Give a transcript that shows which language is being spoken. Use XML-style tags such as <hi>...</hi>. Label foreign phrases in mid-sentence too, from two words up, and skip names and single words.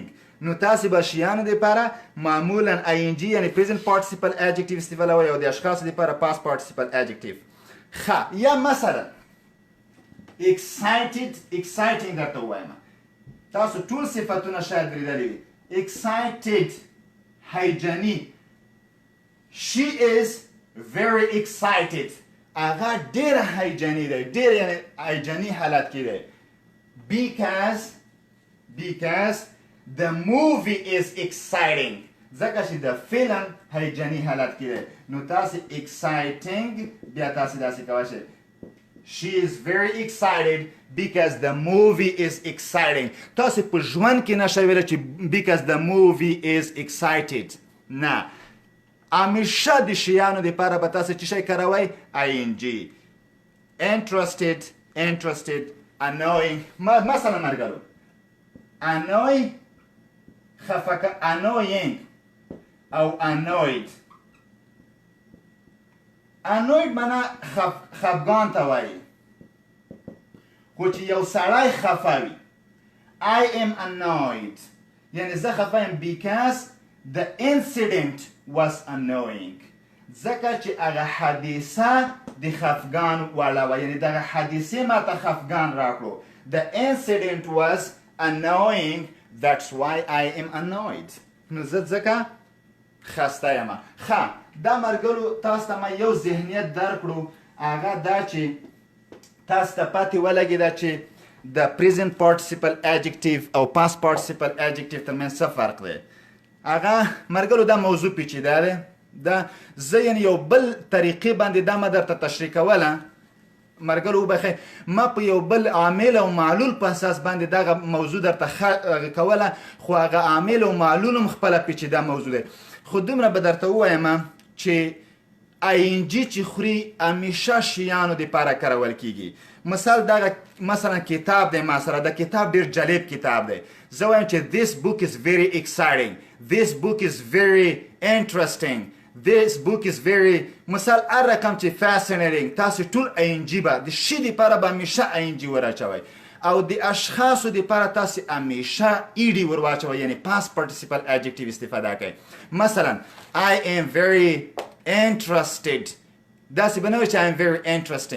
<ps>نو تاسې به شیانو دپاره معمولا ING یعنی</ps> <en>present participle adjective</en> <ps>استفاده او د اشخاصو دپاره</ps> <en>past participle adjective.</en> <ps>ښه یا مثلا exciting درته ووایم. تاسو ټول صفتونه شاید بریدلی وي.</ps> <en>excited هیجاني. she is very excited.</en> <ps>هغه ډېره هیجاني دی، ډېر یعنی هیجاني حالت کې دی.</ps> <en>because the movie is exciting.</en> <ps>ځکه چې د فلم هیجاني حالت کې دی. نو تاسې exciting بیا تاسې داسې کولی شئ</ps> <en>she is very excited because the movie is exciting.</en> <ps>تاسې په ژوند کې نشئ ویلی چې</ps> <en>because the movie is excited.</en> <ps>نه همیشه د شیانو دپاره به تاسې څه شی کاروئ ING.</ps> <en>interested annoying.</en> <ps>مثلا مرګلو annoying او annoyed. annoyed معنی خفګان ته وایي. خو چې یو سړی خفه وي</ps> <en>I am annoyed</en> <ps>یعنی زه خفه یم</ps> <en>because the incident was annoying.</en> <ps>ځکه چې هغه حادثه د خفګان وړه وه، یعنی دغه حادثې ما ته خفګان راکړو.</ps> <en>The incident was annoying That's why I am annoyed.</en> <ps>نو زه ځکه خسته یم. ښه دا مرګلو تاسو ته ما یو ذهنیت درکړو هغه دا چې تاسو ته پاتې ولګېده چې د</ps> <en>present participle adjective</en> <ps>او</ps> <en>past participle adjective</en> <ps>ترمنځ څه فرق دی. هغه مرګلو دا موضوع پیچیده دی. دا زه یعنې یو بل طریقې باندې دا ما درته تشریح کوله مرګلو وبخښئ ما په یو بل عامل او معلول په اساس باندې دغه موضوع درته کوله خو هغه عامل او معلول هم خپله پیچیده موضوع دی. خو دومره به درته ووایم چې آینجي چې خوري همیشه شیانو دپاره کارول کیږي. مثال دغه مثلا کتاب دی ما سره د کتاب ډېر جالب کتاب دی. زه وایم چې</ps> <en>this book is very exciting, this book is very interesting, this book is very</en> <ps>مثال هر رقم چې fascinating تاسو ټول آینجي به د شي دپاره به همیشه آینجي ور او د اشخاصو دپاره تاسو همیشه ایډي ور واچوئ یعنې</ps> <en>past participle adjective</en> <ps>استفاده کوئ. مثلا</ps> <en>I am very interested</en> <ps>داسې به نه وي چې</ps> <en>I am very interesting.</en>